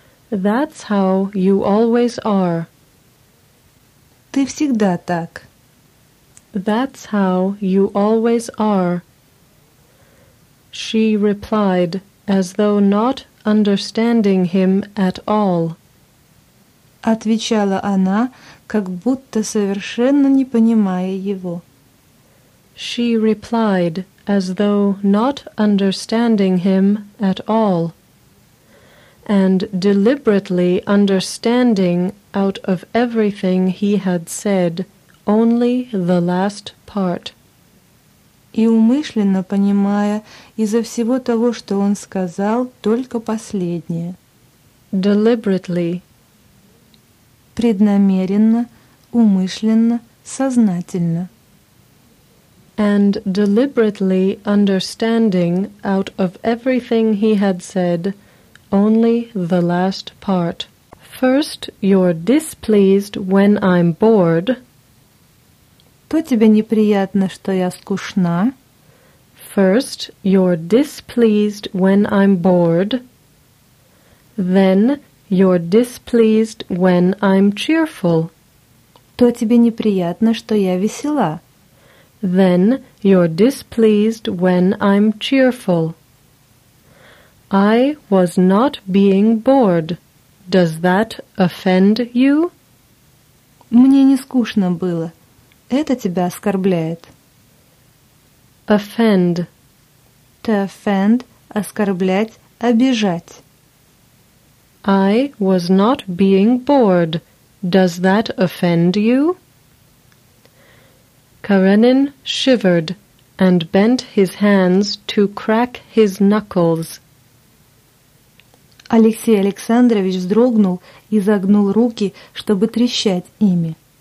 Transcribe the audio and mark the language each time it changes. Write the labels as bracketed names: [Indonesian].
[English] That's how you always are. [Russian] Ты всегда так. [English] That's how you always are. She replied, as though not understanding him at all. [Russian] Отвечала она, как будто совершенно не понимая его. [English] She replied, as though not understanding him at all. And deliberately understanding out of everything he had said, only the last part. [Russian] И умышленно понимая из-за всего того, что он сказал, только последнее. [English] Deliberately. [Russian] Преднамеренно, умышленно, сознательно. [English] And deliberately understanding out of everything he had said, only the last part. First, you're displeased when I'm bored. [Russian] То тебе неприятно, что я скучна. [English] First, you're displeased when I'm bored. Then, you're displeased when I'm cheerful. [Russian] То тебе неприятно, что я весела. [English] Then, you're displeased when I'm cheerful. I was not being bored. Does that offend you? [Russian] Мне не скучно было. Это тебя оскорбляет. [English] Offend. [Russian] To offend – оскорблять, обижать. [English] I was not being bored. Does that offend you? Karenin shivered and bent his hands to crack his knuckles. [Russian] Алексей Александрович вздрогнул и загнул руки, чтобы трещать ими.